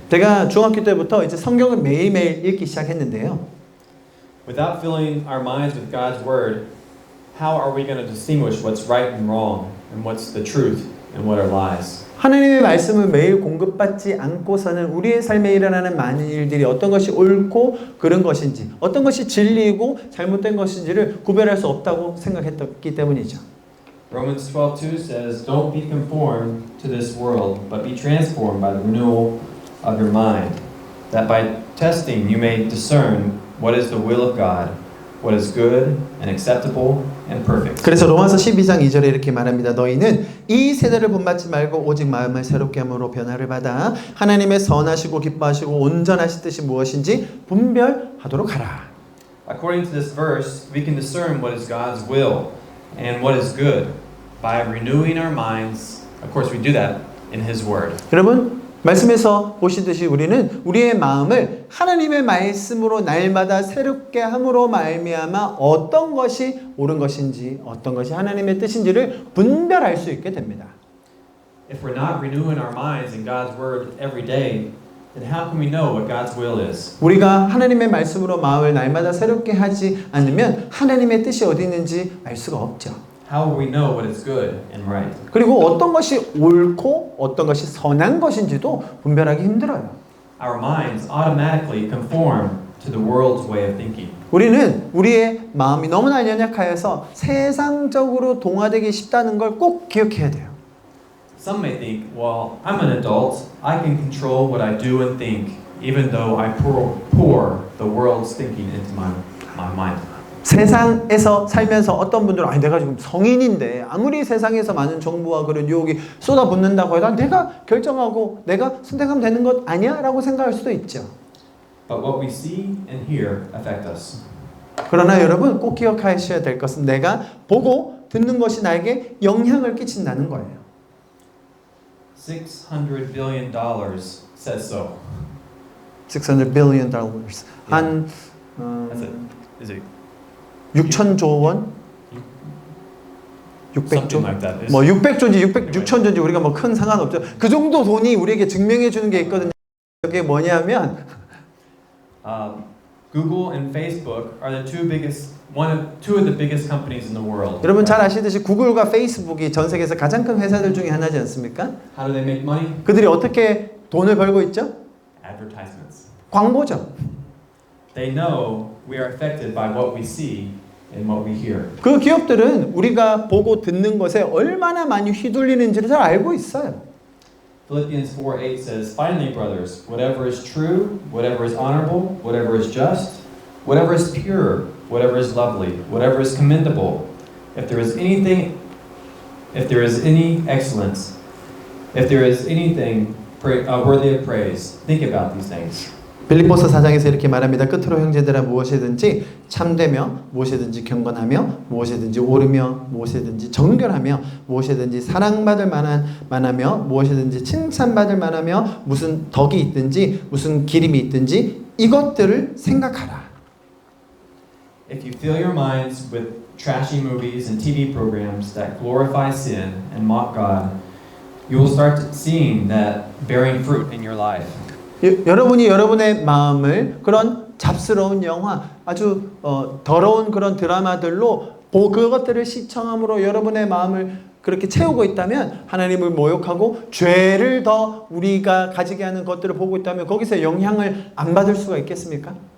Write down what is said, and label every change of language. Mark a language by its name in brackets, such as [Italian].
[Korean] 제가 중학교 때부터 이제 성경을 매일매일 읽기 시작했는데요. [English] Without filling our minds with God's Word, how are we going to distinguish what's right and wrong, and what's the truth and what are lies? [Korean] 하나님의 말씀을 매일 공급받지 않고서는 우리의 삶에 일어나는 많은 일들이 어떤 것이 옳고 그른 것인지 어떤 것이 진리이고 잘못된 것인지를 구별할 수 없다고 생각했기 때문이죠. [English] Romans 12:2 says, "Don't be conformed to this world, but be transformed by the renewal of your mind, that by testing you may discern what is the will of God, what is good and acceptable and perfect." [Korean] 그래서 로마서 12장 2절에 이렇게 말합니다. 너희는 이 세대를 본받지 말고 오직 마음을 새롭게 함으로 변화를 받아 하나님의 선하시고 기뻐하시고 온전하신 뜻이 무엇인지 분별하도록 하라. [English] According to this verse, we can discern what is God's will and what is good by renewing our minds. Of course, we do that in His Word. [Korean] 여러분 말씀에서 보시듯이 우리는 우리의 마음을 하나님의 말씀으로 날마다 새롭게 함으로 말미암아 어떤 것이 옳은 것인지 어떤 것이 하나님의 뜻인지를 분별할 수 있게 됩니다. [English] If we're not renewing our minds in God's Word every day, then how can we know what God's will is? [Korean] 우리가 하나님의 말씀으로 마음을 날마다 새롭게 하지 않으면 하나님의 뜻이 어디 있는지 알 수가 없죠. [English] How will we know what is good and right? [Korean] 그리고 어떤 것이 옳고 어떤 것이 선한 것인지도 분별하기 힘들어요. [English] Our minds automatically conform to the world's way of thinking. [Korean] 우리는 우리의 마음이 너무나 연약하여서 세상적으로 동화되기 쉽다는 걸 꼭 기억해야 돼요. [English] Some may think, well, I'm an adult. I can control what I do and think, even though I pour the world's thinking into my mind. [Korean] 세상에서 살면서 어떤 분들은 아니 내가 지금 성인인데 아무리 세상에서 많은 정보와 그런 유혹이 쏟아붓는다고 해도 내가 결정하고 내가 선택하면 되는 것 아니야? 라고 생각할 수도 있죠. [English] But what we see and hear affect us. [Korean] 그러나 여러분 꼭 기억하셔야 될 것은 내가 보고 듣는 것이 나에게 영향을 끼친다는 거예요. [English] $600 billion says so. $600 billion. [Korean] 한 [English] That's it. Is it [Korean] 6천조 원? 600조? [English] something like that? [Korean] 뭐 600조인지 6천조인지 우리가 뭐 큰 상관없죠. 그 정도 돈이 우리에게 증명해 주는 게 있거든요. 그게 뭐냐면 [English] Google and Facebook are the two of the biggest companies in the world. [Korean] 여러분 잘 아시듯이 구글과 페이스북이 전 세계에서 가장 큰 회사들 중에 하나지 않습니까? [English] How do they make money? [Korean] 그들이 어떻게 돈을 벌고 있죠? [English] Advertisements. [Korean] 광고죠. [English] They know we are affected by what we see and what we hear. [Korean] 그 기업들은 우리가 보고 듣는 것에 얼마나 많이 휘둘리는지를 잘 알고 있어요. [English] Philippians 4:8 says, "Finally, brothers, whatever is true, whatever is honorable, whatever is just, whatever is pure, whatever is lovely, whatever is commendable, if there is any excellence, if there is anything worthy of praise, think about these things." [Korean] 빌립보서 4장에서 이렇게 말합니다. 끝으로 형제들아 무엇이든지 참되며 무엇이든지 경건하며 무엇이든지 옳으며 무엇이든지 정결하며 무엇이든지 사랑받을 만하며 무엇이든지 칭찬받을 만하며 무슨 덕이 있든지 무슨 기림이 있든지 이것들을 생각하라. [English] If you fill your minds with trashy movies and TV programs that glorify sin and mock God, you will start seeing that bearing fruit in your life. [Korean] 여러분이 여러분의 마음을 그런 잡스러운 영화, 아주 더러운 그런 드라마들로 그것들을 시청함으로 여러분의 마음을 그렇게 채우고 있다면 하나님을 모욕하고 죄를 더 우리가 가지게 하는 것들을 보고 있다면 거기서 영향을 안 받을 수가 있겠습니까?